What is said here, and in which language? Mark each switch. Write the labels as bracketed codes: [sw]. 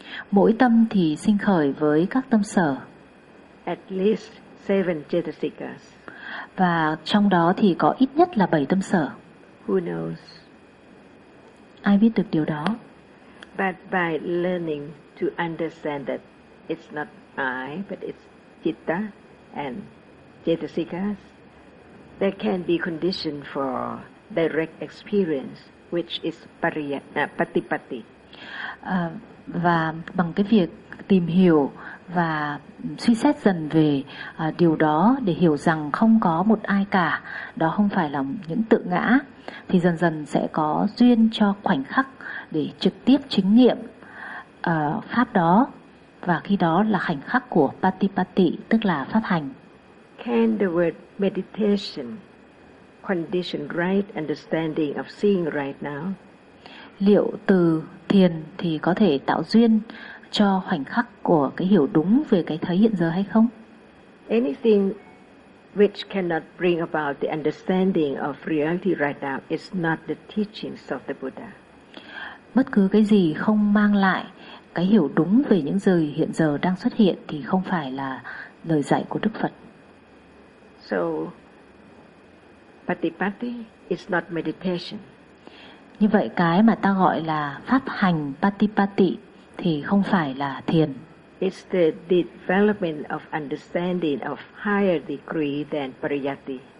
[vi] Mỗi tâm thì sinh khởi với các tâm sở. [en] At least 7 chetasikas. [vi] Và trong đó thì có ít nhất là 7 tâm sở. [en] Who knows? [vi] Ai biết được điều đó? [en] But by learning to understand that it's not I, but it's citta and chetasikas, there can be condition for direct experience, which is patipatti. [vi] Và bằng cái việc tìm hiểu và suy xét dần về điều đó để hiểu rằng không có một ai cả, đó không phải là những tự ngã, thì dần dần sẽ có duyên cho khoảnh khắc để trực tiếp chứng nghiệm pháp đó, và khi đó là khoảnh khắc của patipatti, tức là pháp hành. [en] Can the word meditation condition right understanding of seeing right now? [vi] Liệu từ thiền thì có thể tạo duyên cho khoảnh khắc của cái hiểu đúng về cái thấy hiện giờ hay không? [en] Anything which cannot bring about the understanding of reality right now is not the teachings of the Buddha. [vi] Bất cứ cái gì không mang lại cái hiểu đúng về những gì hiện giờ đang xuất hiện thì không phải là lời dạy của Đức Phật. [en] So, patipatti is not meditation. [vi] Như vậy cái mà ta gọi là pháp hành patipatti thì không phải là thiền. [en] It's the development of understanding of higher degree than pariyatti.